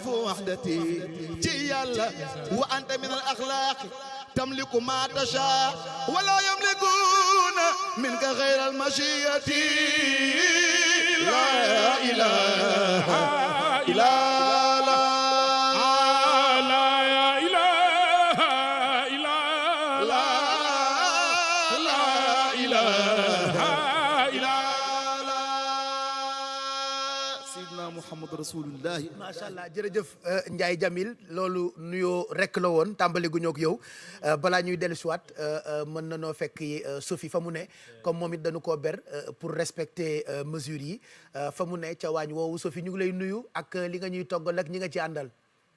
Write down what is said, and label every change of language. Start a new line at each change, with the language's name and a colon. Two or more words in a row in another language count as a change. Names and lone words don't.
Arabic: وحدتي جيال وأنت من الأخلاق تملك ما تشاء ولا يملكون منك غير المشيئة لا إله إلا الله محمد رسول الله. ما شاء الله
Wolof: jërëjëf Ndiaye Jamil loolu nuyoo rek la woon tàmbali gu ñoo ak yow balaa ñuy dellu siwaat mën na noo fekk Sophie fa mu ne comme moom it dañu koo ber
French: pour respecter mesures
Wolof: yi fa mu ne ca waañ woowu Sophie ñu ngi lay nuyu ak li nga ñuy toggal ak ñi nga ci àndal.